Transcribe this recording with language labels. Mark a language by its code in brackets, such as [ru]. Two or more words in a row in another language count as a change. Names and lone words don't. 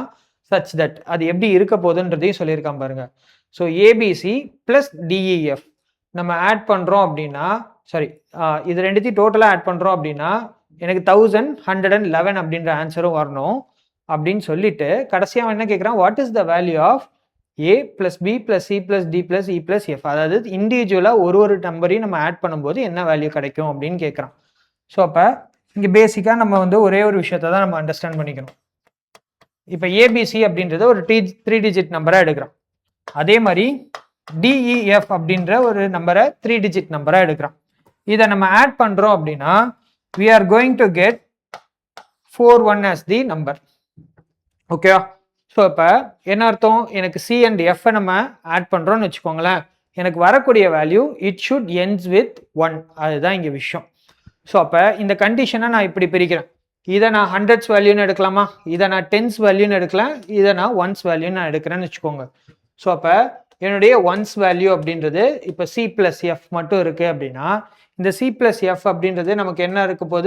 [en] such that [ta] அது எப்படி இருக்க போகுதுன்றதையும் சொல்லியிருக்கான் பாருங்க. ஸோ [en] ABC plus DEF [ta] நம்ம ஆட் பண்றோம் அப்படின்னா, சாரி இது ரெண்டுத்தையும் டோட்டலாக ஆட் பண்றோம் அப்படின்னா எனக்கு 1111 அப்படின்ற ஆன்சரும் வரணும் அப்படின்னு சொல்லிட்டு கடைசியாக என்ன கேட்குறான்? [en] What is the value of A plus B plus C plus D plus E plus F. [ta] அதாவது இண்டிவிஜுவலாக ஒரு நம்பரையும் நம்ம ஆட் பண்ணும்போது என்ன வேல்யூ கிடைக்கும் அப்படின்னு கேட்குறான். ஸோ அப்போ இங்கே பேசிக்காக நம்ம வந்து ஒரே ஒரு விஷயத்தை தான் நம்ம அண்டர்ஸ்டாண்ட் பண்ணிக்கணும். இப்போ ஏபிசி அப்படின்றத ஒரு 3 digit நம்பராக எடுக்கிறோம். அதே மாதிரி டிஇஎஃப் அப்படின்ற ஒரு நம்பரை 3 digit நம்பராக எடுக்கிறோம். இதை நம்ம ஆட் பண்ணுறோம் அப்படின்னா [en] we are going to get 41 as the number. [ta] ஓகேவா? ஸோ இப்போ என்ன அர்த்தம்? எனக்கு [en] C and F [ta] நம்ம ஆட் பண்ணுறோம்னு வச்சுக்கோங்களேன், எனக்கு வரக்கூடிய வேல்யூ [en] it should ends with [ta] 1. அதுதான் இங்கே விஷயம். ஸோ அப்போ இந்த கண்டிஷனை நான் இப்படி பிரிக்கிறேன். இதை நான் [en] hundreds value [ta] எடுக்கலாமா? இதை நான் [en] tens value [ta] எடுக்கலாம். இதை நான் [en] ones value [ta] நான் எடுக்கிறேன்னு வச்சுக்கோங்க. ஸோ அப்போ என்னுடைய [en] ones value [ta] அப்படின்றது இப்போ [en] C plus F [ta] மட்டும் இருக்கு அப்படின்னா இந்த [en] C plus F [ta] அப்படின்றது நமக்கு என்ன இருக்க போது?